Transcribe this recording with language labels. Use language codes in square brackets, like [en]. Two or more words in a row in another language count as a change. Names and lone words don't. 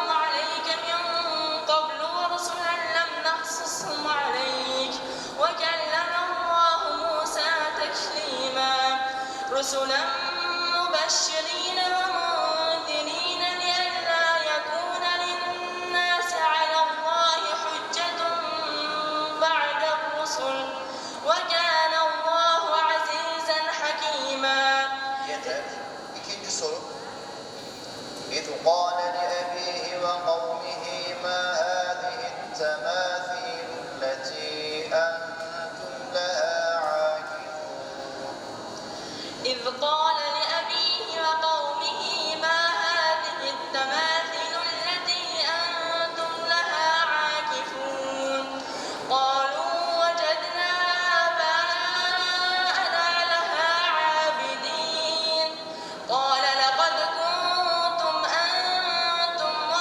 [ar] عليك من قبل ورسلا لم نقصصهم عليك وكلم الله موسى تكليما رسلا مبشرين ومنذرين لئلا يكون للناس على الله حجة بعد الرسل وكان الله عزيزا حكيما. [tr] Yeter. İkinci soru. [ar] İz قال لأبيه وقومه ما هذه التماثيل التي أنتم لها عاكفون. إذ قال لأبيه وقومه ما هذه التماثيل التي أنتم لها عاكفون قالوا وجدنا آباءنا لها عابدين قال لقد كنتم أنتم